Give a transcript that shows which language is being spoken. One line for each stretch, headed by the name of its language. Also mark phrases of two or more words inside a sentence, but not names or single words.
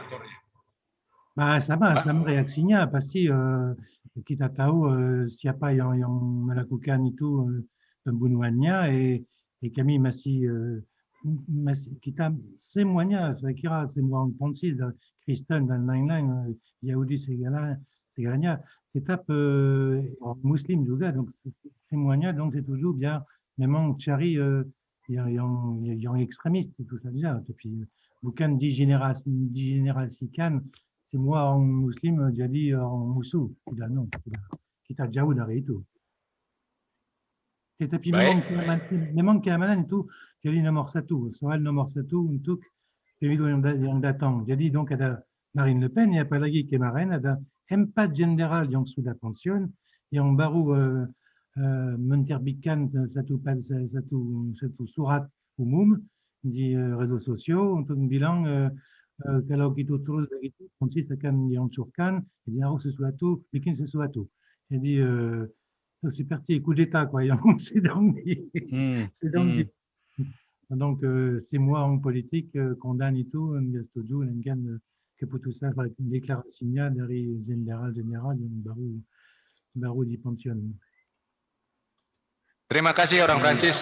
Indonesian: Bah, sama reaksinya pasti kita tahu siapa yang melakukan itu pembunuhannya kami masih kita semuanya saya kira semua orang Prancis, Kristen dan lain-lain, Yahudi segalanya tetap orang Muslim juga, donc semuanya
French: donc c'est toujours bien
Indonesian: memang cari yang ekstremis itu saja, tapi bukan digenerasikan semua orang Muslim jadi orang musuh, tidak, no, tidak. Kita jauh dari itu. Tetapi memang keamanan itu jadi nomor satu, soal nomor satu untuk pemilu yang datang. Jadi donc ada Marine Le Pen, apalagi kemarin ada 4 jenderal yang sudah pensiun, yang baru menerbitkan satu surat umum di
French: réseaux sociaux
Indonesian: untuk bilang kalau kita terus begitu, Prancis akan dihancurkan, jadi harus bikin sesuatu. Jadi seperti
French: coup d'État quoi,
Indonesian: yang sedang donc semua orang politik condamne itu, nggak setuju dengan keputusan deklarasinya dari jenderal-jenderal yang baru dipensiun. Terima kasih orang Prancis.